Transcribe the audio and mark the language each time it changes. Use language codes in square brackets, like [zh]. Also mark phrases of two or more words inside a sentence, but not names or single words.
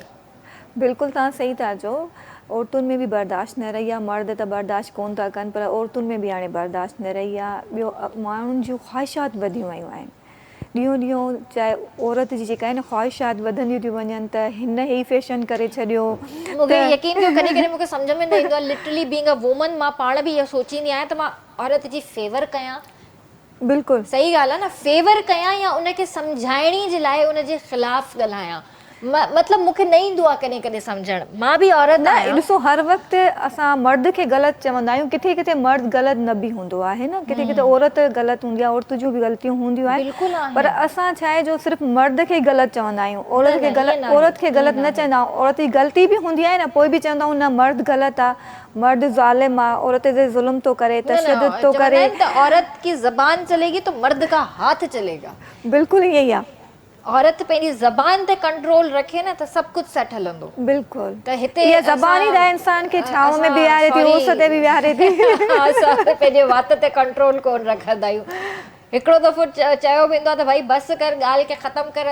[sd] बिल्कुलु तव्हां सही था चओ। औरतुनि में बि बर्दाश्त न रही आहे। मर्द त बर्दाश्त कोन था कनि, पर औरतुनि में बि हाणे बर्दाश्त न रही आहे। ॿियो माण्हुनि जूं ख़्वाहिशात वधियूं वियूं आहिनि ॾींहों ॾींहों। चाहे औरत जी जेका आहिनि ख़्वाहिशात वधंदियूं थियूं वञनि त हिन ई फैशन करे छॾियो। मूंखे यकीन कयो, कॾहिं कॾहिं मूंखे सम्झ में न ईंदो आहे [en] literally being a woman. [sd] मां पाण बि इहो सोचींदी आहियां त मां औरत जी फेवर कयां। बिल्कुलु सही ॻाल्हि आहे न, फेवर कयां या उनखे सम्झाइणी जे लाइ उनजे ख़िलाफ़ु ॻाल्हायां। मतिलबु मूंखे न ईंदो आहे कॾहिं कॾहिं सम्झणु। मां बि औरत न आहियां। ॾिसो, हर वक़्तु असां मर्द खे ग़लति चवंदा आहियूं। किथे किथे मर्द ग़लति न बि हूंदो आहे न। किथे किथे औरत ग़लति हूंदी आहे। औरत जूं बि ग़लतियूं हूंदियूं आहिनि। बिल्कुलु आहिनि। पर असां छा आहे जो सिर्फ़ु मर्द खे ग़लति चवंदा आहियूं, औरत खे ग़लति न चवंदा आहियूं। औरत जी ग़लती बि हूंदी आहे न, पोइ बि चवंदा आहियूं न मर्द ग़लति आहे, मर्द ज़ालिम आहे, औरत ते ज़ुल्म थो करे, तशद्दुद थो करे। [ur] عورت کی زبان چلے گی تو مرد کا ہاتھ چلے گا. [sd] बिल्कुलु ईअं ई आहे। औरत पंहिंजी ज़बान ते कंट्रोल रखे न त सभु कुझु सेट हलंदो। बिल्कुलु। त हिते इहा ज़बान ई त इंसान खे छांव में बीहारे थी, उस ते बि बीहारे थी। असां पंहिंजे वात ते कंट्रोल कोन रखंदा आहियूं। हिकिड़ो दफ़ो चयो वेंदो आहे त भई बसि कर, ॻाल्हि खे ख़तमु करे।